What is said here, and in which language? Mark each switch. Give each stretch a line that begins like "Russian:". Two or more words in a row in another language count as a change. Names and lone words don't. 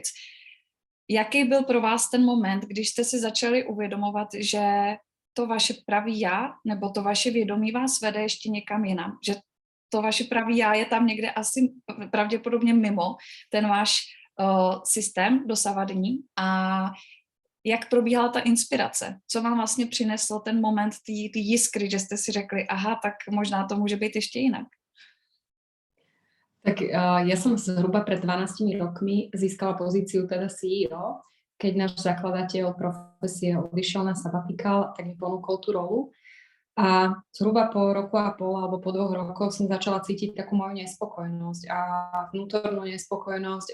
Czech: Jaký byl pro vás ten moment, když jste si začali uvědomovat, že to vaše pravý já, nebo to vaše vědomí vás vede ještě někam jinam, že to vaše pravý já je tam někde asi pravděpodobně mimo ten váš systém dosavadní a jak probíhala ta inspirace? Co vám vlastně přineslo ten moment ty jiskry, že jste si řekli, aha, tak možná to může být ještě jinak?
Slovak: Tak ja som zhruba pred 12 rokmi získala pozíciu teda CEO. Keď náš zakladateľ Profesie odišiel na sabatikál, tak mi ponúkol tú rolu. A zhruba po roku a pol alebo po 2 rokoch som začala cítiť takú moju nespokojnosť a vnútornú nespokojnosť.